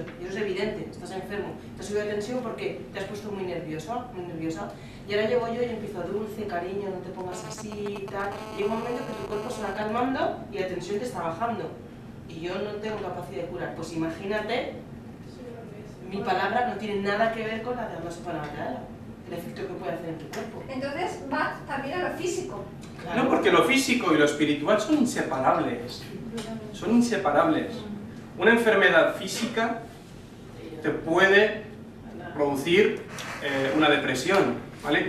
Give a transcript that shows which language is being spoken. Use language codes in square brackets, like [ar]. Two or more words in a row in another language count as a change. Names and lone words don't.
[es] Y eso es evidente, estás enfermo. Te sube la tensión porque te has puesto muy nerviosa. Y ahora llego yo y empiezo dulce, cariño, no te pongas así y tal. Y hay un momento que tu cuerpo se va calmando y la tensión te está bajando. Y yo no tengo capacidad de curar. Pues imagínate, mi palabra no tiene nada que ver con la de [ar] الله سبحانه وتعالى. [es] El efecto que puede hacer en tu cuerpo. Entonces va también a lo físico. Claro. No, porque lo físico y lo espiritual son inseparables. Son inseparables. Una enfermedad física te puede producir una depresión, ¿vale?